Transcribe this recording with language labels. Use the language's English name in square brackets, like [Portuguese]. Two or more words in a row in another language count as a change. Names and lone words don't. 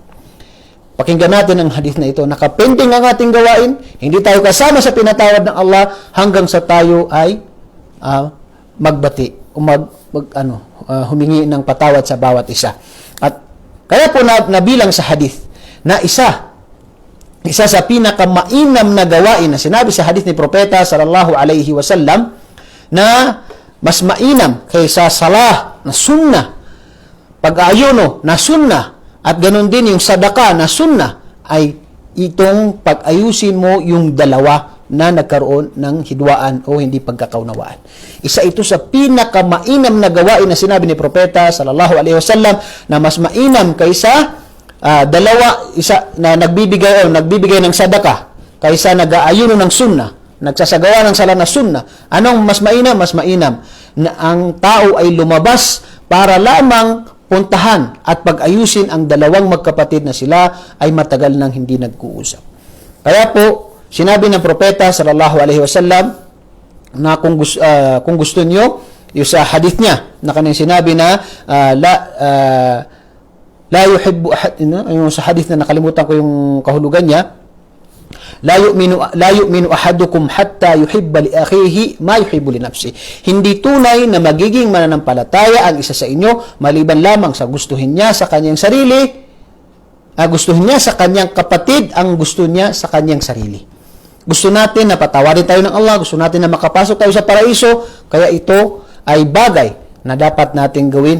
[Filipino] Pakinggan natin ang hadith na ito. Nakapending ang ating gawain, hindi tayo kasama sa pinatawad ng Allah hanggang sa tayo ay magbati o humingi ng patawad sa bawat isa. At kaya po nabilang sa hadith na isa sa pinakamainam na gawain na sinabi sa hadith ni Propeta [Arabic] صلى الله عليه وسلم [Filipino] na mas mainam kaysa salah na sunnah, pag-ayuno na sunnah, at ganoon din yung sadaka na sunnah, ay itong pag-ayusin mo yung dalawa na nagkaroon ng hidwaan o hindi pagkakaunawaan. Isa ito sa pinakamainam na gawain na sinabi ni Propeta [Arabic] صلى الله عليه وسلم [Filipino] na mas mainam kaysa isa na nagbibigay ng sadaka kaysa nag-aayuno ng sunnah, nagsasagawa ng sala na sunnah. Anong mas mainam? Mas mainam na ang tao ay lumabas para lamang puntahan at pag-ayusin ang dalawang magkapatid na sila ay matagal nang hindi nag-uusap. Kaya po, sinabi ng Propeta [Arabic] صلى الله عليه وسلم [Filipino] na kung gusto niyo, yung sa hadith niya na kanyang sinabi na [Arabic] لا يحب أحد, [Filipino] yung sa hadith na nakalimutan ko yung kahulugan niya, [Arabic] لا يؤمن أحدكم حتى يحب لأخيه ما يحب لنفسي. [Filipino] Hindi tunay na magiging mananampalataya ang isa sa inyo maliban lamang sa gustuhin niya sa kanyang sarili, gustuhin niya sa kanyang kapatid ang gusto niya sa kanyang sarili. Gusto natin na patawarin tayo ng Allah, gusto natin na makapasok tayo sa paraiso, kaya ito ay bagay na dapat nating gawin.